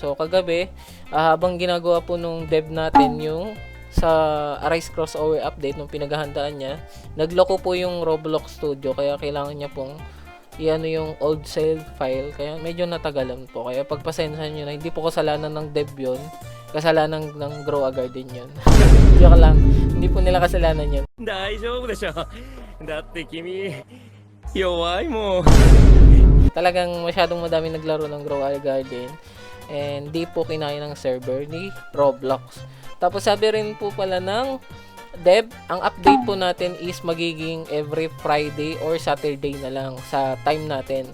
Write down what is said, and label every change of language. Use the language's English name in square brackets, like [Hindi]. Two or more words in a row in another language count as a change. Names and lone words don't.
[Filipino] So, kagabi, habang ginagawa po nung dev natin yung sa Arise Crossover update nung pinaghahandaan niya, nagloko po yung Roblox Studio. Kaya kailangan niya pong i-ano yung [English] old save file, [Filipino] kaya medyo natagalan po. Kaya pagpasensyahan nyo na, hindi po kasalanan ng dev yun, kasalanan ng Grow a Garden yun. Joke lang, hindi po nila kasalanan yun. [Japanese] 大丈夫でしょ。だって君弱いもん。 [Filipino] Talagang masyadong madami naglaro ng Grow a Garden and di po kinaya ng server ni Roblox. Tapos sabi rin po pala ng dev, ang update po natin is magiging [English] every Friday or Saturday [Filipino] na lang sa time natin.